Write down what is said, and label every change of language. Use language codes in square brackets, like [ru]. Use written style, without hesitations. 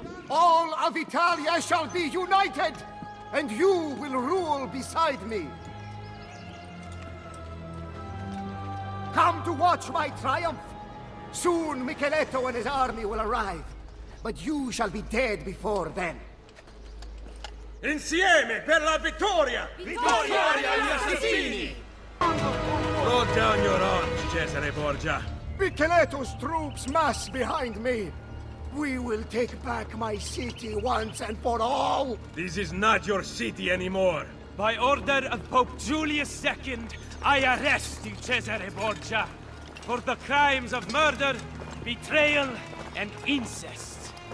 [en] All of Italia shall be united, and you will rule beside me. Come to watch my triumph. Soon Micheletto and his army will arrive, but you shall be dead before then. [it] Insieme per la vittoria! Vittoria agli assassini! [en] Throw down your arms, Cesare Borgia. Micheletto's troops mass behind me. We will take back my city once and for all. This is not your city anymore. By order of Pope Julius II, I arrest you, Cesare Borgia, for the crimes of murder, betrayal, and incest.